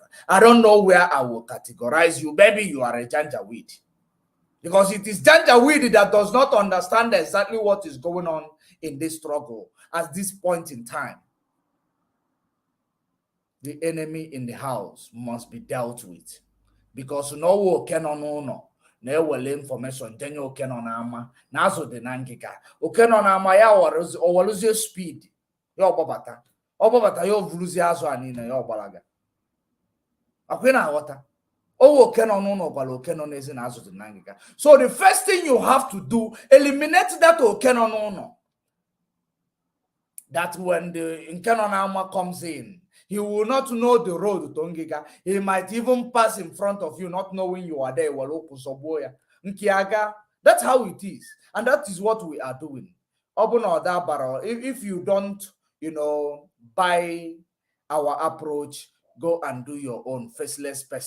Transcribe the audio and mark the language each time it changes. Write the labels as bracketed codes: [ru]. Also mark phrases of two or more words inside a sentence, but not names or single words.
[en] I don't know where I will categorize you. Maybe you are a Janjaweed. Because it is Janjaweed that does not understand exactly what is going on in this struggle at this point in time. The enemy in the house must be dealt with. Because no one can no. [ig] Na-ewele information denye oke nọ n'ama na azụ dị na ngịga. Oke nọ n'ama ya owoluzie speed ya ọgbabata ya ovuruzie azụ a niile ya ọgbalaga. Akwe na aghọta owo oke nọ n'ụlọ gwara oke nọ n'ezi na azụ dị na ngịga. [en] So the first thing you have to do, eliminate that [ig] oke nọ n'ụlọ. [en] That when the [ig] nke nọ n'ama [en] comes in, he will not know the road to Ngiga. He might even pass in front of you, not knowing you are there. That's how it is. And that is what we are doing. If you don't, buy our approach, go and do your own faceless person.